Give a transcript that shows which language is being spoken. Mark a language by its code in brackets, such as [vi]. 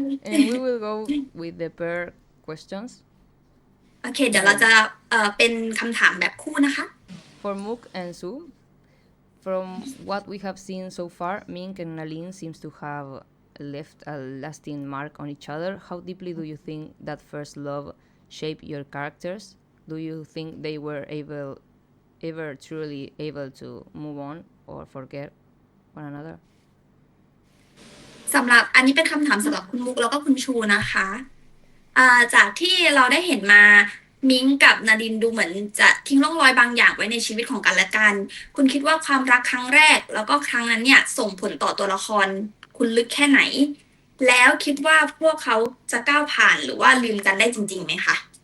[en] And we will go with the pair questions. [th] โอเคเดี๋ยวเราจะเป็นคำถามแบบคู่นะคะ [en] For Mook and Su, from what we have seen so far, Mink and Aline seems to have left a lasting mark on each other. How deeply do you think that first love shaped your characters? Do you think they were ever truly able to move on or forget one another? [th] สำหรับอันนี้เป็นคำถามสำหรับคุณมุกแล้วก็คุณชูนะคะจากที่เราได้เห็นมามิ้งกับนาดินดูเหมือนจะทิ้งร่องรอยบางอย่างไว้ในชีวิตของกันและกันคุณคิดว่าความรักครั้งแรกแล้วก็ครั้งนั้นเนี่ยส่งผลต่อตัวละครคุณลึกแค่ไหนแล้วคิดว่าพวกเขาจะก้าวผ่านหรือว่าลืมกันได้จริงๆไหมคะ